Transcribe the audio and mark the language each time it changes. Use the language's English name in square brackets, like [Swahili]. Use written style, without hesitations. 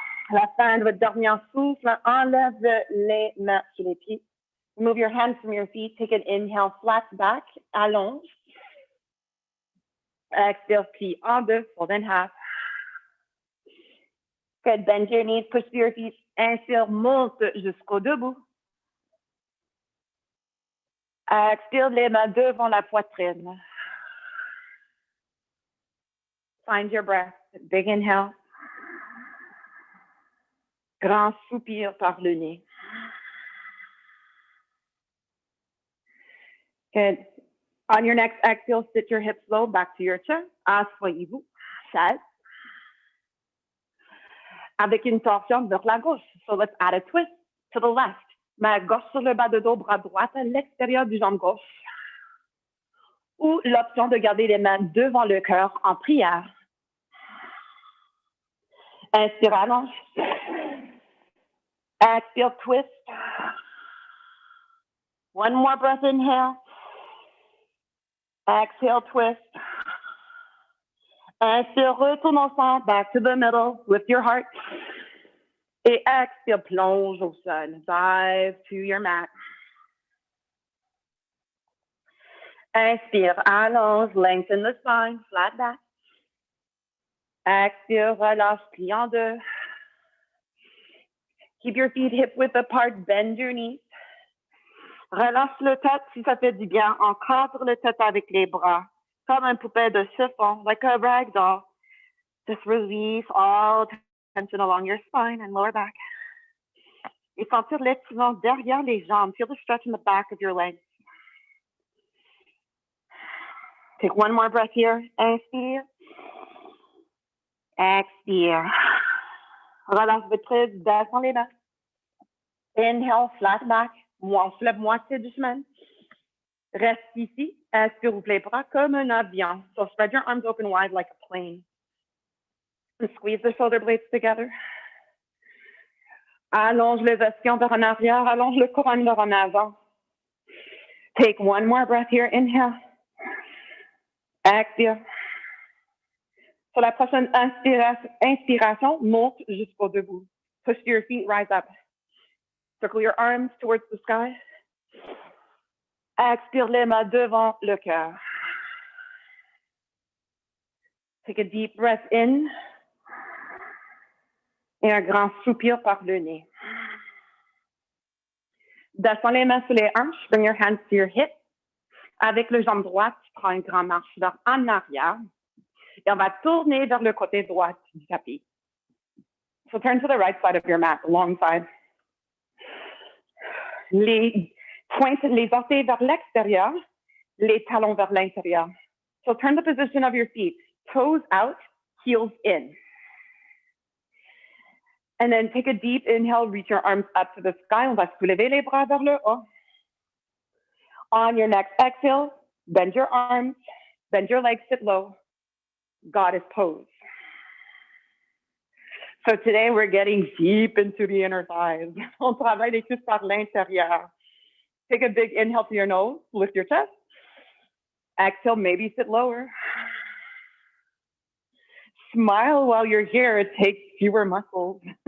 [French] La fin de votre dernier souffle, enlève les mains sur les pieds. [English] Remove your hands from your feet. Take an inhale, flat back, allonge. Exhale, [French] plie en deux, [English] fold in half. Good, bend your knees, push to your feet. [French] Inspire, monte jusqu'au debout. Expire, les mains devant la poitrine. [English] Find your breath. Big inhale. [French] Grand soupir par le nez. [English] Good. On your next exhale, sit your hips low back to your chair. [French] Asseyez-vous, chaise. Avec une torsion vers la gauche. [English] So let's add a twist to the left. [French] Main gauche sur le bas de dos, bras droit à l'extérieur du jambe gauche. Ou l'option de garder les mains devant le cœur en prière. Inspire, allonge. [English] Exhale, twist. One more breath, inhale. Exhale, twist. [French] Inspire, retourne au centre, [English] back to the middle, lift your heart. [French] Et exhale, plonge au sol, [English] dive to your mat. [French] Inspire, allonge, [English] lengthen the spine, flat back. [French] Exhale, relâche, plie en deux. [English] Keep your feet hip width apart, bend your knees. [French] Relâche le tête si ça fait du bien. Encadre le tête avec les bras, comme un poupée de chiffon, [English] like a rag doll. Just release all tension along your spine and lower back. [French] Et sentir l'étirement derrière les jambes. [English] Feel the stretch in the back of your legs. Take one more breath here. [French] Inspire. Expire. Relâche votre prise, descends les mains. [English] Inhale, flat back. [French] On se lève moitié du chemin. Reste ici. Inspire, ouvre les bras comme un avion. [English] So spread your arms open wide like a plane. And squeeze the shoulder blades together. [French] Allonge les ischions vers en arrière. Allonge le couronne vers en avant. [English] Take one more breath here. Inhale. Expire. [French] Sur la prochaine inspiration, monte jusqu'au debout. [English] Push to your feet, rise up. Circle your arms towards the sky. [French] Expire les mains devant le cœur. [English] Take a deep breath in. [French] Et un grand soupir par le nez. Descends les mains sur les hanches. [English] Bring your hands to your hips. [French] Avec le jambe droite, tu prends une grande marche vers en arrière. Et on va tourner vers le côté droit du tapis. [English] So turn to the right side of your mat, the long side. [French] Pointe les orteils vers l'extérieur, les talons vers l'intérieur. [English] So turn the position of your feet, toes out, heels in. And then take a deep inhale, reach your arms up to the sky. [French] On va soulever les bras vers le haut. [English] On your next exhale, bend your arms, bend your legs, sit low. Goddess pose. So today we're getting deep into the inner thighs. [French] On travaille les cuisses par l'intérieur. [English] Take a big inhale through your nose, lift your chest. Exhale, maybe sit lower. Smile while you're here, it takes fewer muscles.